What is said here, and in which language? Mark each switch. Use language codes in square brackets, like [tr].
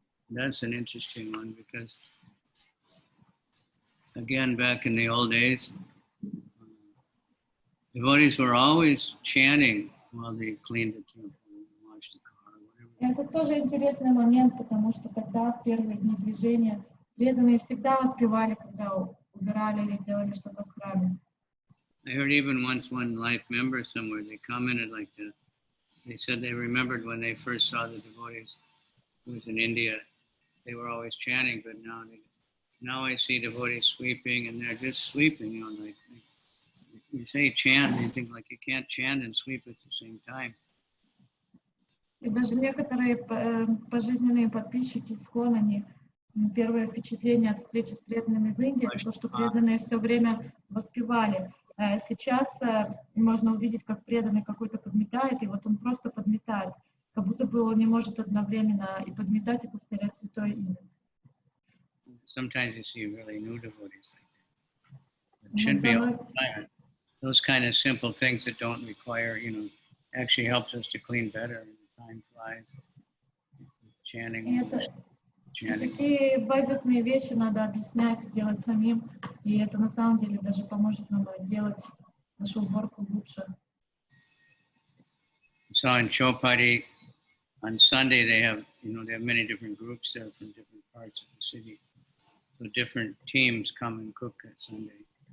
[en] That's an interesting one because, again, back in the old days, devotees were always chanting while they cleaned the temple and washed the car or whatever. [ru] Это тоже интересный момент, потому что тогда, в первые дни движения, Преданные всегда воспевали, когда убирали или делали что-то в храме. [en] I heard even once one life member somewhere, they commented like that. They said they remembered when they first saw the devotees who was in India, they were always chanting, but now I see devotees sweeping and they're just sweeping, you know, like you say chant and you think like you can't chant and sweep at the same time. [ru] И даже некоторые пожизненные подписчики ИСККОН, они первое впечатление от встречи с преданными в Индии, это то, что преданные все время воспевали. Сейчас можно увидеть, как преданный какой-то подметает, и вот он просто подметает, как будто бы он не может одновременно и подметать, и повторять святое имя. [en] Sometimes you see really new devotees like that. It should be all the time. Those kind of simple things that don't require, you know, actually helps us to clean better. Time flies. Chanting. [ru] Такие базисные вещи надо объяснять, делать самим, и это на самом деле даже поможет нам делать нашу уборку лучше. [en] So in Chowpatty, on Sunday they have many different groups there from different parts of the city. So different teams come and cook at Sunday.